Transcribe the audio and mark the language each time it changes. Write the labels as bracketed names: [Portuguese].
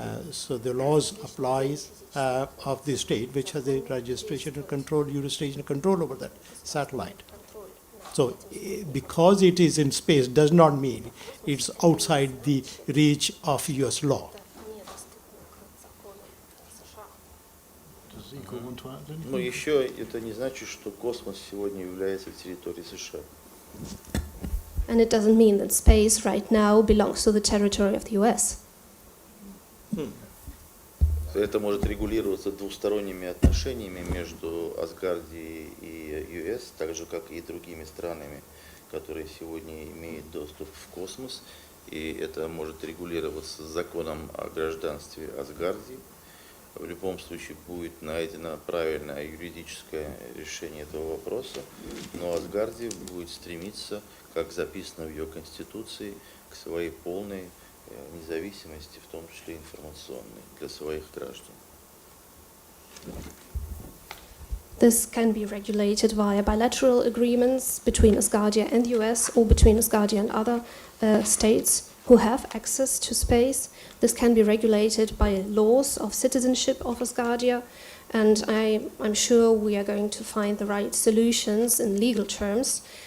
[English] So the laws applies of the state which has a registration and control, jurisdiction and control over that satellite. So because it is in space does not mean it's outside the reach of US law. Does Igor want to add anything? [Russian] Но еще это не значит, что космос сегодня является территорией США. [English] And it doesn't mean that space right now belongs to the territory of the US. [Russian] Это может регулироваться двусторонними отношениями между Асгардией и US, так же, как и другими странами, которые сегодня имеют доступ в космос. И это может регулироваться законом о гражданстве Асгардии. В любом случае будет найдено правильное юридическое решение этого вопроса, но Асгардия будет стремиться, как записано в ее конституции, к своей полной независимости, в том числе информационной, для своих граждан. [English] This can be regulated via bilateral agreements between Asgardia and the US or between Asgardia and other states who have access to space. This can be regulated by laws of citizenship of Asgardia, and I'm sure we are going to find the right solutions in legal terms.